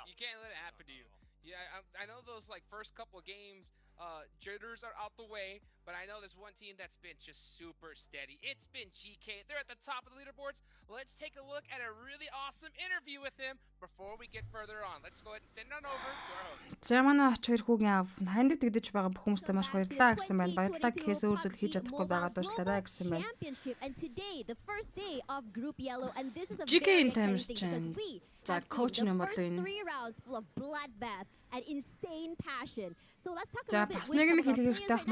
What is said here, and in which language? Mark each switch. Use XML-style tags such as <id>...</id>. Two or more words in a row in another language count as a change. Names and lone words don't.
<en>You can't let it happen to you. Yeah, I know those like first couple of games, jitters are out the way, but I know there's one team that's been just super steady. It's been GK. They're at the top of the leaderboards. Let's take a look at a really awesome interview with him before we get further on. Let's go ahead and send it on over to our host.</en> <mn>За манай оч хоёр хүүгийн аав хандив тэгдэж байгаа бүх хүмүүстээ маш баярлалаа гэсэн байна. Баярлалаа гэхээс өөр зүйл хийж чадахгүй байгаа дурслаарай гэсэн байна. GK-ийн таймс чинь за коуч нь бол энэ. За бас нэг юм хэлэх хэрэгтэй байх.</mn>